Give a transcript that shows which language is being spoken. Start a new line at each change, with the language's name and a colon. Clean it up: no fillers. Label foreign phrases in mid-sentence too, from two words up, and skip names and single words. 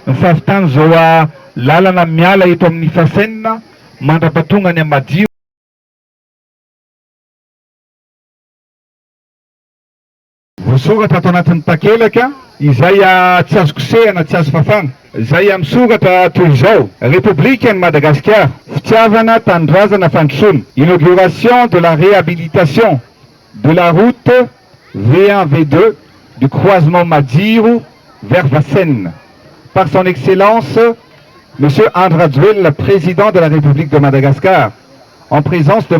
Malagasy: ny fahavitany zao a lalana miala eto amin'ny fasenina mandrapatonga ny amadio voasoratra ato anatin'ny takelaka izay tsy azo kosehana tsy azo fafana izay misoratra toy izao république ny Madagascar fitiavana tanindrazana fandrosoana
French: inauguration de la réhabilitation de la route V1 V2 du croisement Madiro vers Vassenne par son excellence monsieur Andradjuel, président de la République de Madagascar, en présence de